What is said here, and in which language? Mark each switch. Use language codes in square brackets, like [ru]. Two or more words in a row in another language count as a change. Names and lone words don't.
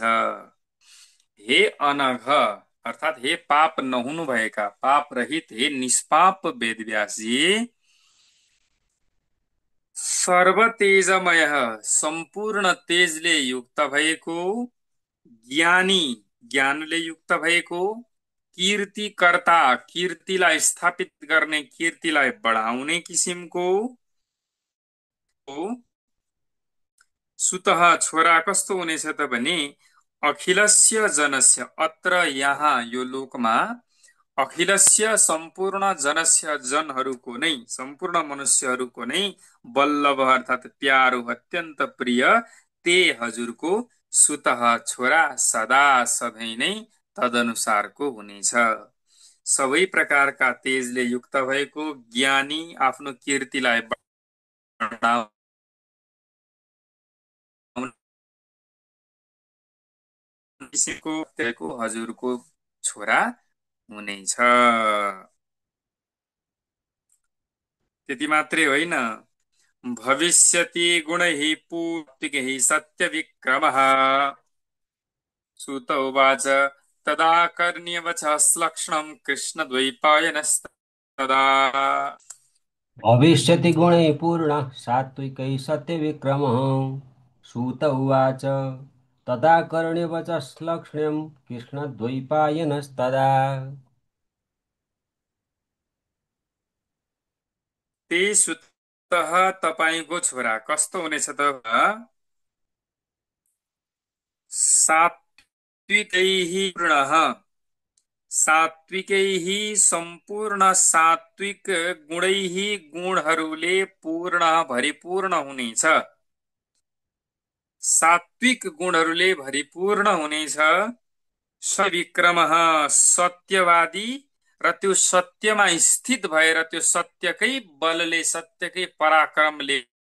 [ne] हे अनघ अर्थात हे पाप नहुनु भएका, पाप रहित, हे निष्पाप वेदव्यासजी, सर्व तेजमय, सम्पूर्ण तेजले युक्त भएको, ज्ञानी, ज्ञानले युक्त भएको, कीर्तिकर्ता, कीर्तिलाई स्थापित गर्ने, कीर्तिलाई बढाउने किसिमको, सुतः छोरा कस्तो हुनेछ त भने [sa] अखिलस्य जनस्य, [ne] अत्र यहाँ यो लोकमा अखिलस्य सम्पूर्ण जनस्य जनहरूको नै, सम्पूर्ण मनुष्यहरूको नै वल्लभ अर्थात प्यारो, अत्यन्त प्रिय, ते हजुरको सुतः छोरा सदा सधैँ नै तदनुसारको हुनेछ। सबै प्रकारका तेजले युक्त भएको, ज्ञानी, आफ्नो कीर्तिलाई बढाउने किसिमको हजुरको छोरा हुनेछ। त्यति मात्रै होइन, [sa] भविष्यति गुणैः पूर्तिकैः सत्यविक्रमः, सूत उवाच तदा कर्ण्यवचःश्लक्ष्णं कृष्णद्वैपायनस्तदा। भविष्यति गुणैः पूर्णः सात्विकैः सत्यविक्रमः। सूत उवाच तदा कर्ण्यवचश्लक्ष्ण्यं कृष्णद्वैपायनस्तदा। ते सुतः [ne] तपाईँको छोरा कस्तो हुनेछ त [sa] सात्विकैः पूर्णः सात्विकैः [ne] सम्पूर्ण सात्विक गुणैः गुणहरूले पूर्ण भरिपूर्ण हुनेछ सात्विक गुणहरूले भरिपूर्ण हुनेछ सविक्रमः सत्यवादी र त्यो सत्यमा स्थित भएर त्यो सत्यकै बलले सत्यकै पराक्रमले